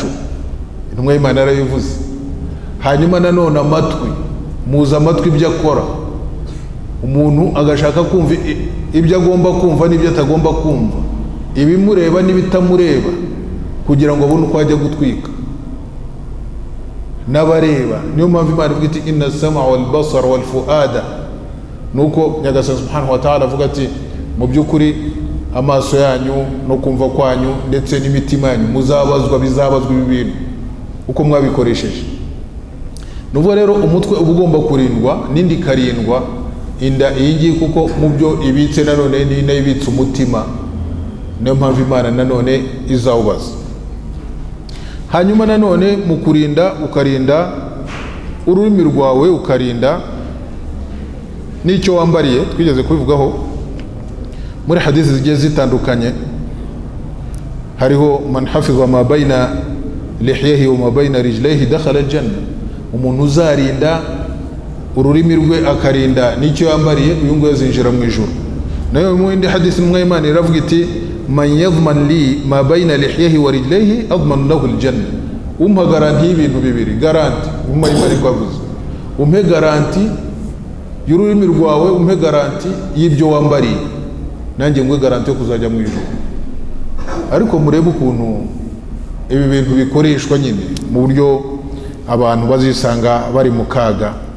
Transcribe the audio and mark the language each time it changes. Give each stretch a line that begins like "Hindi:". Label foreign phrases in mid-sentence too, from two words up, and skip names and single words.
Kinyarwanda: Intumwa y'Imana yarabivuze. Hanyuma nanone amatwi, muzi amatwi ibyo akora, umuntu agashaka kumva ibyo agomba kumva n'ibyo atagomba kumva, ibimureba n'ibitamureba, kugira ngo abone uko ajya gutwika. N'abareba, niyo mpamvu Imana ivuga iti
Arabic: إن السمع والبصر والفؤاد,
Kinyarwanda: nuko nyagasani
Arabic: سبحانه وتعالى
Kinyarwanda: avuga ati mu by'ukuri amaso yanyu no kumva kwanyu ndetse n'imitima yanyu muzabazwa, bizabazwa ibi bintu uko mwabikoresheje. Nuvuga rero umutwe uba ugomba kurindwa, n'indi karindwa inda iyi, kuko mu byo ibitse nanone ni nayo ibitse umutima. Niyo mpamvu Imana nanone izawubaza. Hanyuma nanone mu kurinda, ukarinda ururimi rwawe, ukarinda n'icyo wambariye. Twigeze kubivugaho muri hadithi zigiye zitandukanye, hariho
Arabic: من حفظ ما بين لحييه وما بين رجليه دخل الجنة,
Kinyarwanda: umuntu uzarinda ururimi rwe akarinda n'icyo yambariye, uyu nguyu azinjira mu ijuru. Nayo mu indi hadithi n'umwe Imana iravuga iti
Arabic: من يضمن لي ما بين لحييه ورجليه أضمن له الجنة,
Kinyarwanda: umpa garanti y'ibintu bibiri, garanti umwe Imana ikavuze, umpe garanti y'ururimi rwawe, umpe garanti y'ibyo wambariye, nanjye ngwe garanti yo kuzajya mu ijuru. Ariko murebe ukuntu ibi bintu bikoreshwa nyine mu buryo abantu bazisanga bari mu kaga.